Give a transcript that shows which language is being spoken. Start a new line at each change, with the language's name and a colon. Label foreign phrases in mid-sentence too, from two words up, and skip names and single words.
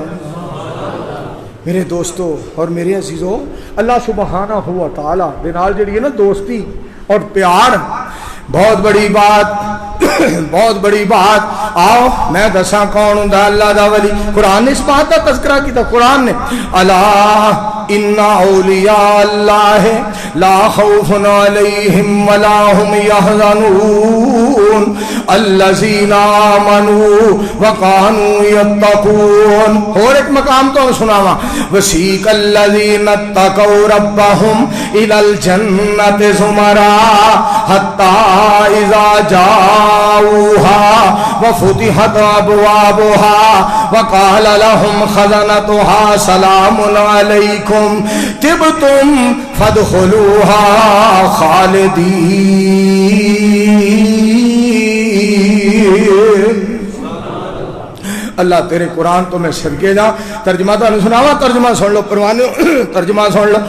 Punjabi: میرے دوستو اور میرے عزیزو، اللہ سبحانہ و تعالیٰ دے نال جیہڑی ہے نا دوستی اور پیار، بہت بڑی بات بہت بڑی بات. آؤ میں دساں کون ہوندا اللہ دا ولی.
Urdu: قرآن نے اس بات کا تذکرہ کیا، قرآن نے
Arabic: ألا إن أولياء الله لا خوف عليهم ولا هم يحزنون الذين آمنوا وكانوا يتقون.
Punjabi: اور اک مقام توں سناواں,
Arabic: وسيق الذين اتقوا ربهم إلى الجنة زمرا حتى إذا جاءوها وفتحت أبوابها وقال لهم خزنتها سلام عليكم طبتم فادخلوها خالدين.
Punjabi: اللہ تیرے قرآن توں میں صدقے جاں. ترجمہ تاں سناواں، ترجمہ سن لو پروانے، ترجمہ سن لو.